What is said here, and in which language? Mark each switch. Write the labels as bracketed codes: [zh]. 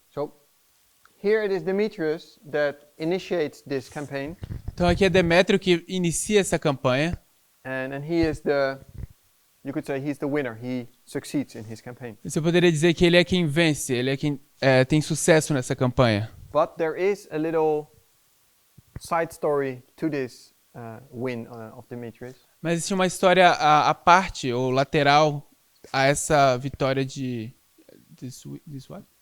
[en] So here it is Demetrius that initiates this campaign, [pt] Então aqui é Demétrio que inicia essa campanha. [en] and he is you could say he's the winner. He succeeds in his campaign. [pt] Você poderia dizer que ele é quem vence, ele é quem tem sucesso nessa campanha. [en] But there is a little side story to this win of Demetrius. [pt] Mas existe uma história à parte ou lateral a essa vitória de [en] this what?